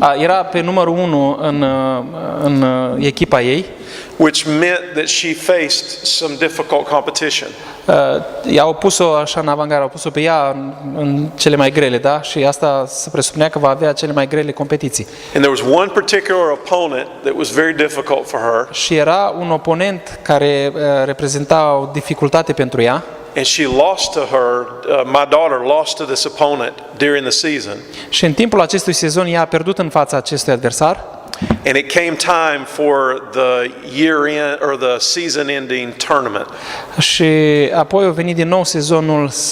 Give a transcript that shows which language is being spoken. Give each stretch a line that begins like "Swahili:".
Romanian: Era pe numărul 1 în echipa ei.
English: which meant that she faced some difficult competition.
Romanian: I-au pus-o așa în avangardă, au pus-o pe ea în cele mai grele, da? Și asta se presupunea că va avea cele mai grele competiții.
English: And there was one particular opponent that was very difficult for her,
Romanian: Și era un oponent care reprezenta o dificultate pentru ea.
English: and she lost to her. My daughter lost to this opponent during the season,
Romanian: Și în timpul acestui sezon ea a pierdut în fața acestui adversar.
English: and it came time for the year-end or the season-ending tournament.
Romanian: Și apoi a venit din nou sezonul